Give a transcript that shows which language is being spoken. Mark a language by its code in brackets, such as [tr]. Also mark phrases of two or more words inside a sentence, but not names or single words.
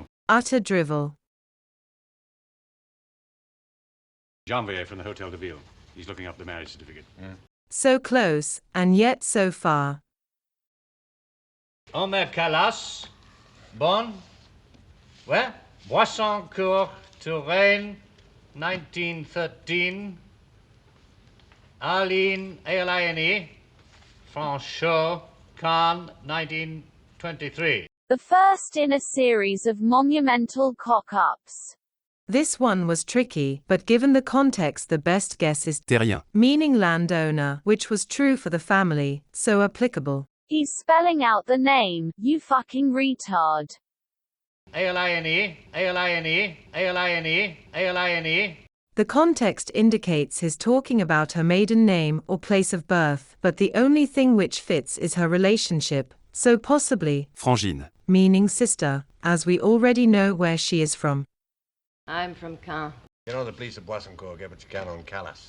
[en] Utter drivel. Janvier from the Hotel de Ville. He's looking up the marriage certificate. So close, and yet so far. Omer Calas. Bonn. Where? Boissancourt, Touraine, 1913. Aline, A-L-I-N-E, Franchot, Cannes, 1923. The first in a series of monumental cock-ups. This one was tricky, but given the context the best guess is terrien, meaning landowner, which was true for the family, so applicable. He's spelling out the name, you fucking retard. A-L-I-N-E, A-L-I-N-E, A-L-I-N-E, A-L-I-N-E. The context indicates his talking about her maiden name or place of birth, but the only thing which fits is her relationship, so possibly frangine, meaning sister, as we already know where she is from. I'm from Caen. You know the police at Boissancourt get what you can on Calais.